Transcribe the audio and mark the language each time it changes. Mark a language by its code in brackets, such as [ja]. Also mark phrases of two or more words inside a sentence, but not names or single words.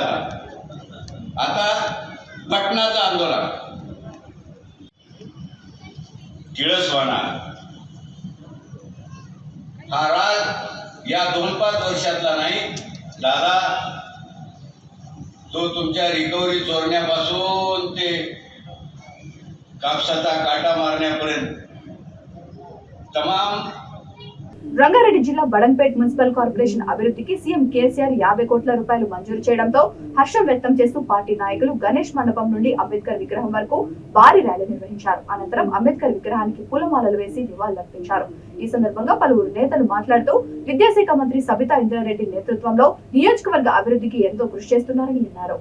[mr] आता पटनाचं आंदोलन, किळसवाना हा राग या 2-5 वर्षातला नाही दादा. तो तुमच्या रिकव्हरी चोरण्यापासून ते कापसाचा काटा मारण्यापर्यंत तमाम. [te] రంగారెడ్డి జిల్లా బడంపేట్ మున్సిపల్ కార్పొరేషన్ అభివృద్ధికి సీఎం కేసీఆర్ 50 కోట్ల రూపాయలు మంజూరు చేయడంతో హర్షం వ్యక్తం చేస్తూ పార్టీ నాయకులు గణేష్ మండపం నుండి అంబేద్కర్ విగ్రహం వరకు భారీ ర్యాలీ నిర్వహించారు. అనంతరం అంబేద్కర్ విగ్రహానికి పూలమాలలు వేసి నివాళులర్పించారు. ఈ సందర్భంగా పలువురు నేతలు మాట్లాడుతూ విద్యాశాఖ మంత్రి సబితా ఇంద్రారెడ్డి నేతృత్వంలో నియోజకవర్గ అభివృద్ధికి ఎంతో కృషి చేస్తున్నారని అన్నారు.